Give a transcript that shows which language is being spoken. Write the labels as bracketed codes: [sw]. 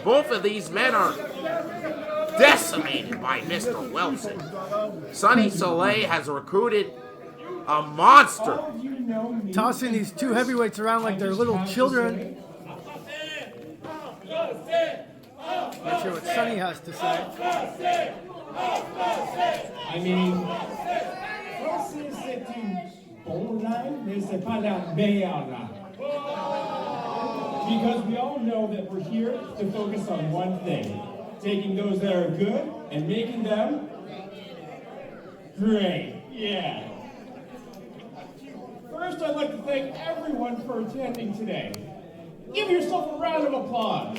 [en] Both of these men are decimated by Mr. Wilson. Sonny Soleil has recruited a monster. Tossing these two heavyweights around like they're little children. Not sure what Sonny has to say. I mean, [fr] Francis, c'est une bonne line, mais c'est pas la meilleure line. [en] Because we all know that we're here to focus on one thing. Taking those that are good and making them great. Yeah. First, I'd like to thank everyone for attending today. Give yourself a round of applause.